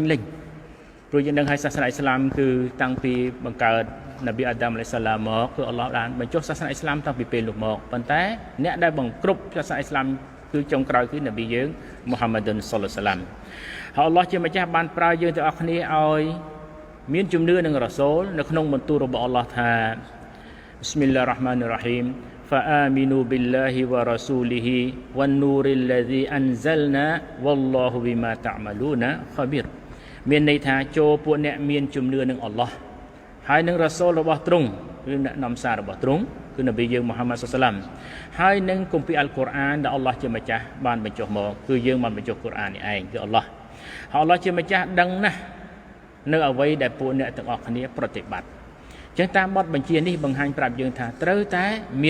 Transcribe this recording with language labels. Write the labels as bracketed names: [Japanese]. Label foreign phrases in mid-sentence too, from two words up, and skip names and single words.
[Khmer] លេញព្រោះយើងដឹងហើយសាសនាអ៊ីស្លាមគឺតាំងពីបង្កើតនប៊ី [Arabic] آدم عليه السلام [Khmer] មកគឺអល់ឡោះបានបញ្ចុះសាសនាអ៊ីស្លាមតាំងពីពេលនោះមកប៉ុន្តែអ្នកដែលបង្គ្រប់សាសនាអ៊ីស្លាមគឺចុងក្រោយគឺនប៊ីយើងមូហាម៉ាឌុនសល្លឡោះសាឡាមហើយអល់ឡោះជាម្ចាស់បានប្រើយើងទាំងអស់គ្នាឲ្យមានជំនឿនឹងរ៉ាសូលនៅក្នុងបន្ទូលរបស់អល់ឡោះថាប៊ីស្មិ [Arabic] الله الرحمن الرحيم فآمنوا بالله ورسوله والنور الذي أنزلنا والله بما تعملون خبير [Khmer] មានន័យថាចូលពួកអ្នកមានជំនឿនឹងអល់ឡោះហើយនឹងរ៉ាសូលរបស់ទ្រង់គឺអ្នកនាំសាររបស់ទ្រង់គឺនប៊ីយើងមូហាម៉ាត់សាឡាមហើយនឹងគម្ពីរអល់កុរអានដែលអល់ឡោះ ជាម្ចាស់បានបញ្ចុះមកគឺយើងបានបញ្ចុះកុរអាននេះឯងគឺអល់ឡោះហើយអល់ឡោះជាម្ចាស់ដឹងណាស់នៅអ្វីដែលពួកអ្នកទាំងអស់គ្នាប្រតិបត្តិចឹងតាមបទបញ្ជានេះបង្ហាញប្រាប់យើងថាត្រូវតែមាន